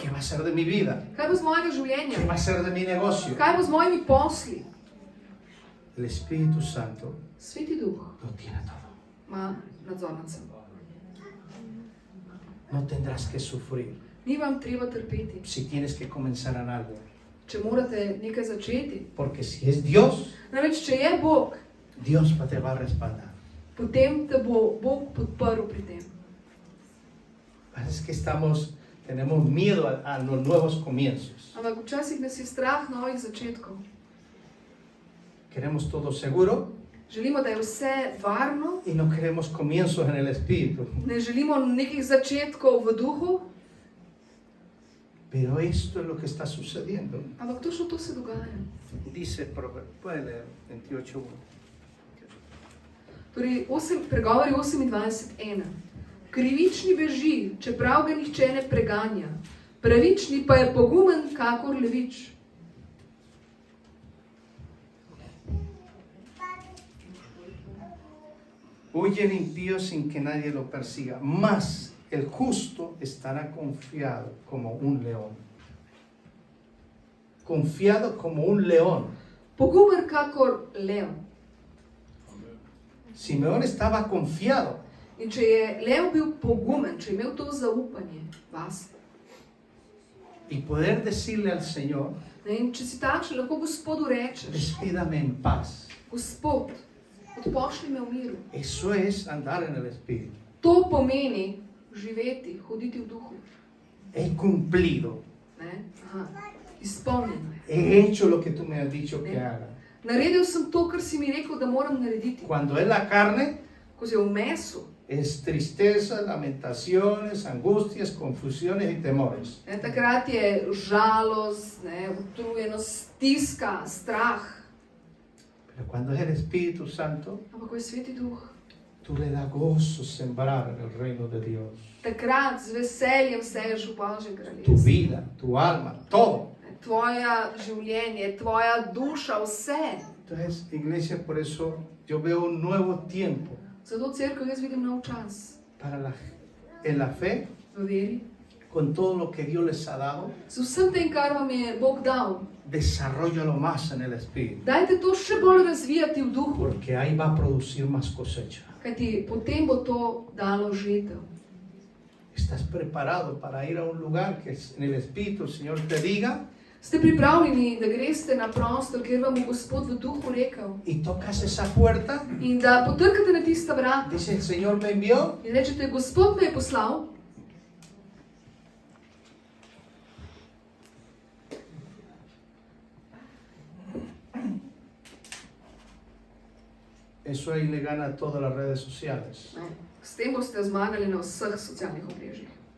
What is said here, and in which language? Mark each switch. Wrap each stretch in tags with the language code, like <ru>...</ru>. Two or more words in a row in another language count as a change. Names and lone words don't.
<es>qué va a ser de mi vida,</es> <sl>kaj bo z mojega</sl> <es>qué</es> <sl>življenja,</sl> <es>va a ser de mi negocio,</es> <sl>kaj bo z mojimi posli,</sl> <es>el Espíritu Santo</es> <sl>Sveti Duh</sl> <es>lo tiene todo.</es> <sl>ima nadzor nad seboj.</sl> <es>No tendrás que sufrir</es> <sl>Ni vam treba trpeti.</sl> <es>si tienes que comenzar en algo.</es> <sl>če morate nekaj začeti.</sl> <es>Porque si es Dios,</es> <sl>Namreč, če je Bog,</sl> <es>Dios te va a respaldar.</es> <sl>potem te bo Bog podprl pri tem.</sl> <es>Es que tenemos miedo a los nuevos comienzos.</es> <sl>Ampak včasih nas je strah novih začetkov.</sl> <es>Queremos todo seguro</es> <sl>Želimo, da je vse varno,</sl> <es>y no queremos comienzos en el espíritu.</es> <sl>ne želimo nekih začetkov v duhu,</sl> <es>Pero esto es lo que está sucediendo.</es> <sl>ampak točno to se dogaja.</sl> <es>Dice, puede leer 28.1.</es> <sl>Torej, Pregovori 28.1. Krivični beži, čeprav ga nihče ne preganja. Pravični pa je pogumen kakor levič.</sl> <es>Huye el impío sin que nadie lo persiga, mas el justo estará confiado como un león. Confiado como un león.</es> <sl>Pogumen kakor lev.</sl> <es>Simeón estaba confiado.</es> <sl>In če je lev bil pogumen, če je imel to zaupanje vase,</sl> <es>Y poder decirle al Señor,</es> <sl>in če si takšen, lahko Gospodu rečeš,</sl> <es>despídame en paz.</es> <sl>Gospod, odpošli me v miru.</sl> <es>Eso es andar en el Espíritu.</es> <sl>To pomeni živeti, hoditi v duhu.</sl> <es>He cumplido.</es> <sl>Ne? Aha. Izpolnjeno je.</sl> <es>He hecho lo que tú me has dicho que haga.</es> <sl>Naredil sem to, kar si mi rekel, da moram narediti.</sl> <es>Cuando es la carne,</es> <sl>Ko si je v mesu,</sl> <es>es tristeza, lamentaciones, angustias, confusiones y temores.</es> <sl>ne, takrat je žalost, ne, utrujenost, stiska, strah.</sl> <es>Pero cuando es el Espíritu Santo,</es> <sl>Ampak ko je Sveti Duh,</sl> <es>tú le das gozo sembrar en el reino de Dios.</es> <sl>takrat z veseljem seješ v Božjem</sl> <es>Tu</es> <sl>kraljestvu.</sl> <es>vida, tu alma, todo.</es> <sl>Tvoja življenje, tvoja duša, vse.</sl> <es>Entonces, iglesia, por eso yo veo un nuevo tiempo</es> <sl>Zato cerkev jaz vidim nov čas.</sl> <es>en la fe,</es> <sl>V veri.</sl> <es>con todo lo que Dios les ha dado.</es> <sl>Z vsem tem, kar vam je Bog dal,</sl> <es>Desarrollalo más en el Espíritu,</es> <sl>dajte to še bolj razvijati v duhu,</sl> <es>porque ahí va a producir más cosecha.</es> <sl>kajti potem bo to dalo žetev.</sl> <es>¿Estás preparado para ir a un lugar que en el Espíritu el Señor te diga</es> <sl>Ste pripravljeni, da greste na prostor, kjer vam bo Gospod v duhu rekel,</sl> <es>y tocas esa puerta?</es> <sl>in da potrkate na tista vrata</sl> <es>Dice, el Señor me envió.</es> <sl>in rečete, Gospod me je poslal.</sl> <es>Eso ahí le gana a todas las redes sociales.</es> <sl>Ne. S tem boste zmagali na vseh socialnih omrežjih.</sl>